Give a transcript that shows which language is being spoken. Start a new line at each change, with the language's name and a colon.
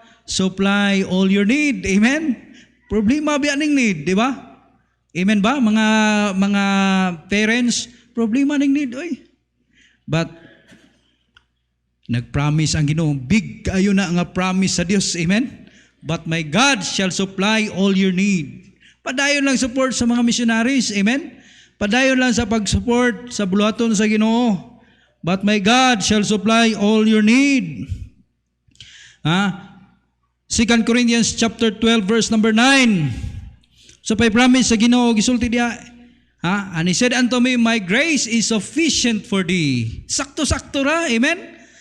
English: Supply all your need. Amen?
Cebuano: Problema ba ning need, di ba?
English: Amen ba?
Cebuano: Mga parents, problema ning need. Oy. But nag-promise ang Ginoo, big kayo na nga promise sa Dios. Amen?
English: But my God shall supply all your need.
Cebuano: Padayon lang support sa mga missionaries. Amen? Padayon lang sa pag-support sa buluhaton sa Ginoo.
English: But my God shall supply all your need. 2 Corinthians chapter 12 verse number 9.
Cebuano: So pay promise sa Ginoo gisulti diha.
English: And He said unto me, my grace is sufficient for thee.
Cebuano: Sakto-sakto ra.
English: Amen?